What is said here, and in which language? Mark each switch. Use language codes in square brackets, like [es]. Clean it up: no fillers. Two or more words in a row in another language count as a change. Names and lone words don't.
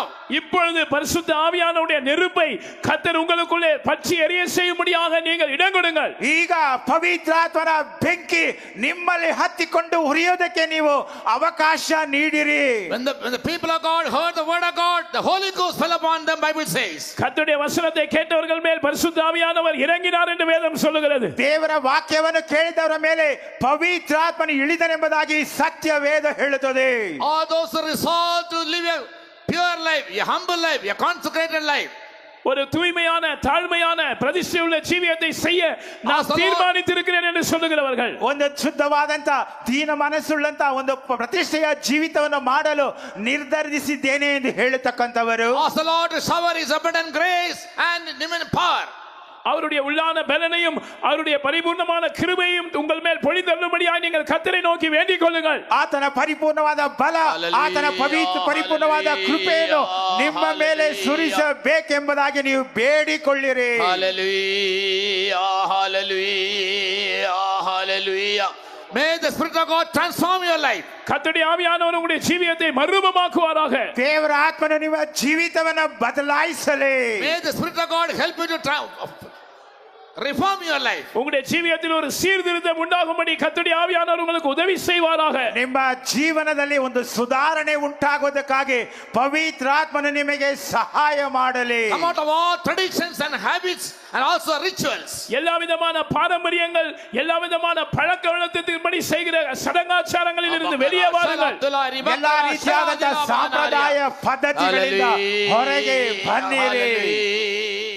[ta] இப்பொழுது பரிசுத்த ஆவியானவருடைய நெருப்பை கர்த்தர் உங்களுக்குள்ளே பற்றி எரிய செய்யும்படியாக நீங்கள் இடம் கொடுங்கள். [kn] ಈಗ ಪವಿತ್ರಾತ್ಮನ ಬೆಂಕಿ ನಿಮ್ಮಲ್ಲಿ ಹತ್ತಿಕೊಂಡು ಉರಿಯೋದಕ್ಕೆ ನೀವು ಅವಕಾಶ ನೀಡಿರಿ. [en] When the people of God heard the word of God, the Holy Ghost fell upon them, Bible says. [ta] கர்த்தருடைய வசனத்தை கேட்டவர்கள் மேல் பரிசுத்த ஆவியானவர் இறங்கினார் என்று வேதம் சொல்லுகிறது. [kn] ದೇವರ ವಾಕ್ಯವನ್ನು ಕೇಳಿದವರ ಮೇಲೆ ಪವಿತ್ರಾತ್ಮನು ಇಳಿದನೆಂಬುದಾಗಿ ಸತ್ಯ ವೇದ ಹೇಳುತ್ತದೆ. [en] All those who resolve to live a pure life, a humble life, a consecrated life, [ta] ஒரு தூய்மையான தாழ்மையான பிரதிஷ்டையுள்ள ஜீவியத்தை செய்ய நான் தீர்மானித்திருக்கிறேன் என்று சொல்லுகிறவர்கள், [kn] ಒಂದು ಶುದ್ಧವಾದಂತ ದೀನ ಮನಸ್ಸುಳ್ಳಂತ ಒಂದು ಪ್ರತಿಷ್ಠೆಯ ಜೀವಿತವನ್ನು ಮಾಡಲು ನಿರ್ಧರಿಸಿದ್ದೇನೆ ಎಂದು ಹೇಳತಕ್ಕಂತವರು, [en] ask the Lord to shower his abundant grace and divine power. [ta] அவருடைய உள்ளான பலனையும் அவருடைய பரிபூர்ணமான கிருபையும் உங்கள் மேல் பொழிந்தருளும்படியாய் நீங்கள் கர்த்தரை நோக்கி வேண்டிக் கொள்ளுங்கள். [kn] ಆತನ ಪರಿಪೂರ್ಣವಾದ ಬಲ, ಆತನ ಪರಿಪೂರ್ಣವಾದ ಕೃಪೆಯನ್ನು ನಿಮ್ಮ ಮೇಲೆ ಸುರಿಸಬೇಕೆಂಬುದಾಗಿ ನೀವು ಬೇಡಿಕೊಳ್ಳಿರಿ. [en] Hallelujah, hallelujah, hallelujah. May the Spirit of God transform your life. [ta] கர்த்தருடைய ஆவியானவர் உங்களுடைய ஜீவியத்தை மறுரூபமாக்குவாராக. [kn] ದೇವರ ಆತ್ಮನು ನಿಮ್ಮ ಜೀವಿತವನ್ನು ಬದಲಾಯಿಸಲಿ. [en] May the Spirit of God help you to reform your life. [ta] உங்களுடைய ஜீவியத்தில் ஒரு சீர்திருத்தம் உண்டாகும்படி கர்த்தருடைய ஆவியானவர் உங்களுக்கு உதவி செய்வாராக. [kn] ನಿಮ್ಮ ಜೀವನದಲ್ಲಿ ಒಂದು ಸುಧಾರಣೆ ಉಂಟಾಗೋದಕ್ಕಾಗಿ ಪವಿತ್ರಾತ್ಮನು ನಿಮಗೆ ಸಹಾಯ ಮಾಡಲಿ. [en] Come out of all traditions and habits and also rituals. [ta] எல்லா விதமான பாரம்பரியங்கள், எல்லா விதமான பழக்க வழக்கத்தின்படி செய்கிற சடங்காச்சாரங்களில் இருந்து வெளியே வாருங்கள். [kn] ಎಲ್ಲಾ ರೀತಿಯಾದ ಸಂಪ್ರದಾಯ ಪದ್ಧತಿಗಳಿಂದ ಹೊರಗೆ ಬನ್ನಿರಿ.